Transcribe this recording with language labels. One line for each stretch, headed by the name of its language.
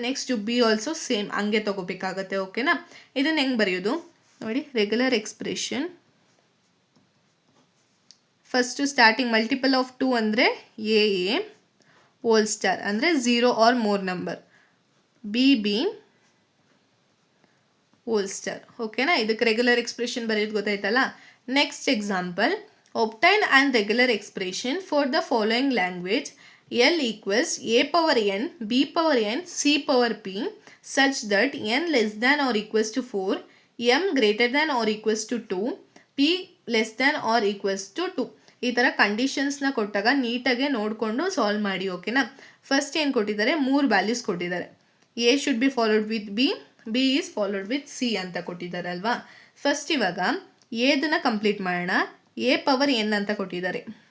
Kannada: Next be also same ಹಂಗೆ ತೊಗೋಬೇಕಾಗತ್ತೆ. ಓಕೆನಾ. ಇದನ್ನು ಹೆಂಗೆ ಬರೆಯೋದು ನೋಡಿ, regular expression first starting multiple of 2 ಅಂದರೆ ಎ ಹೋಲ್ ಸ್ಟಾರ್ ಅಂದರೆ 0 R more number, B hole star. ಓಕೆನಾ. ಇದಕ್ಕೆ ರೆಗ್ಯುಲರ್ ಎಕ್ಸ್ಪ್ರೆಷನ್ ಬರೆಯೋದು ಗೊತ್ತಾಯ್ತಲ್ಲ. Next example,
English: obtain and regular expression for the following language L equals a power n, b power n, c power p such that n less than or equals to 4, m greater than or equals to 2, p less than or equals to 2.
Kannada: ಈ ಥರ ಕಂಡೀಷನ್ಸ್ನ ಕೊಟ್ಟಾಗ ನೀಟಾಗೆ ನೋಡಿಕೊಂಡು solve ಮಾಡಿ. ಓಕೆನಾ. First ಏನು ಕೊಟ್ಟಿದ್ದಾರೆ, 3 values ಕೊಟ್ಟಿದ್ದಾರೆ.
English: A should be followed with B is followed with C
Kannada: ಅಂತ ಕೊಟ್ಟಿದ್ದಾರೆ ಅಲ್ವಾ. ಫಸ್ಟ್ ಇವಾಗ ಎದನ್ನು ಕಂಪ್ಲೀಟ್ ಮಾಡೋಣ. ಎ ಪವರ್ ಎನ್ ಅಂತ ಕೊಟ್ಟಿದ್ದಾರೆ.